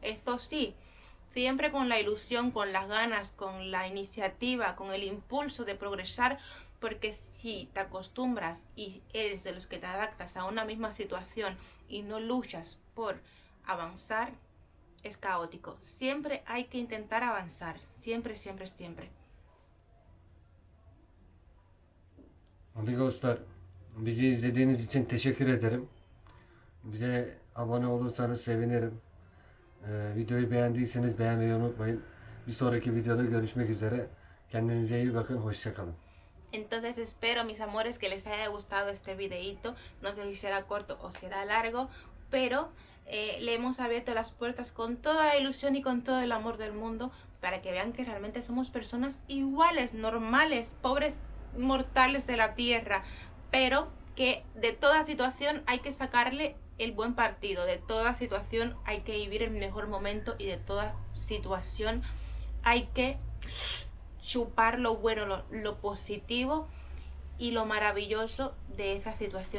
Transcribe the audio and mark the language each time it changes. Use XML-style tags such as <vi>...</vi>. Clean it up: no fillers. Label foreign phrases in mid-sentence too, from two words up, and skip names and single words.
<es>Esto sí, siempre con la ilusión, con las ganas, con la iniciativa, con el impulso de progresar, porque si te acostumbras y eres de los que te adaptas a una misma situación y no luchas por avanzar, es caótico. Siempre hay que intentar avanzar, siempre, siempre, siempre.</es> <tr>Amigoslar, bizi izlediğiniz için teşekkür ederim. Bize abone olursanız sevinirim. Videoyu beğendiyseniz beğenmeyi unutmayın. Bir sonraki videoda görüşmek üzere. Kendinize iyi bakın. Hoşça kalın.</tr> <es>Entonces espero, mis amores, que les haya gustado este videito. No sé si será corto o será largo, pero le hemos abierto las puertas con toda la ilusión y con todo el amor del mundo, para que vean que realmente somos personas iguales, normales, pobres mortales de la tierra, pero que de toda situación hay que sacarle el buen partido, de toda situación hay que vivir el mejor momento y de toda situación hay que chupar lo bueno, lo positivo y lo maravilloso de esa situación.</es>